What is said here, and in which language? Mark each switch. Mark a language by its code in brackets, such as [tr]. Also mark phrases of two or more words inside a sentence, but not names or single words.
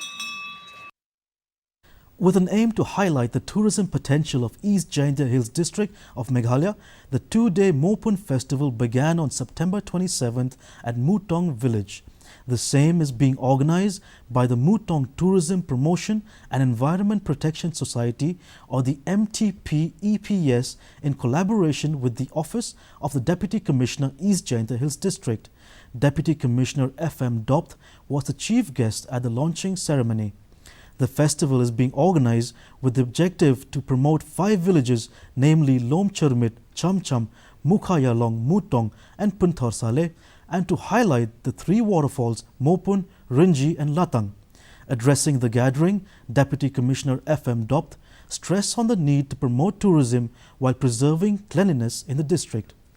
[en] With an aim to highlight the tourism potential of East Jaintia Hills district of Meghalaya, the two-day Mopun festival began on September 27th at Mutong village. The same is being organized by the Mutong Tourism Promotion and Environment Protection Society, or the MTP EPS, in collaboration with the Office of the Deputy Commissioner East Jaintia Hills District. Deputy Commissioner FM Dopt was the chief guest at the launching ceremony. The festival is being organized with the objective to promote 5 villages, namely Lomchurmit, Chamcham, Mukhayalong, Mutong and Punthar Saleh, and to highlight the 3 waterfalls Mopun, Rinji and Latang. Addressing the gathering, Deputy Commissioner FM Dopt stressed on the need to promote tourism while preserving cleanliness in the district.